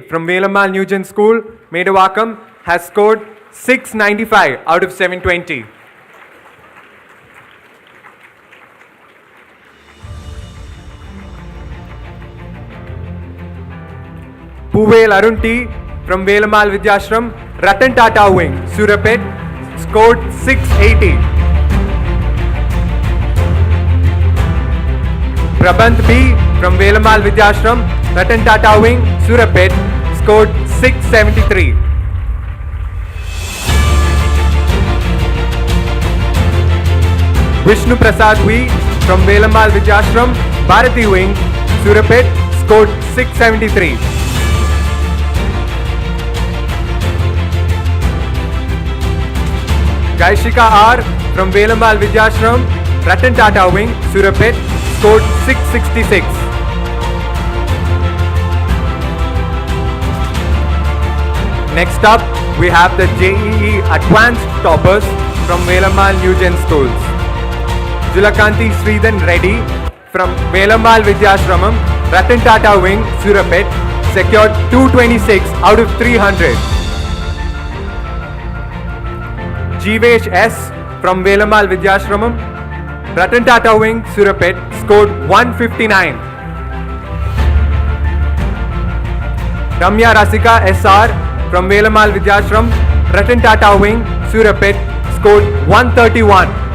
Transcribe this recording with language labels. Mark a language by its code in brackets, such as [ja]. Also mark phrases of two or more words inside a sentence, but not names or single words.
[en] from Velammal Nugent School, Medavakam, has scored 695 out of 720. Puvel Arun T. from Velammal Vidyashram, Ratan Tata Wing, Surapet, scored 680. Prabandh B. from Velammal Vidyashram, Ratan Tata Wing, Surapet, scored 673. Vishnu Prasad V. from Velammal Vidyashram, Bharati Wing, Surapet, scored 673. Gaishika R. from Velammal Vidyashram, Ratan Tata Wing, Surapet, scored 666. Next up, we have the JEE Advanced toppers from Velammal Nugent Schools. Julakanti Sridhan Reddy from Velammal Vidyashramam, Ratan Tata Wing, Surapet, secured 226 out of 300. Jeevesh S. from Velammal Vidyashramam, Ratan Tata Wing, Surapet, scored 159. Ramya Rasika SR from Velammal Vidyashram, Ratan Tata Wing, Surapet, scored 131.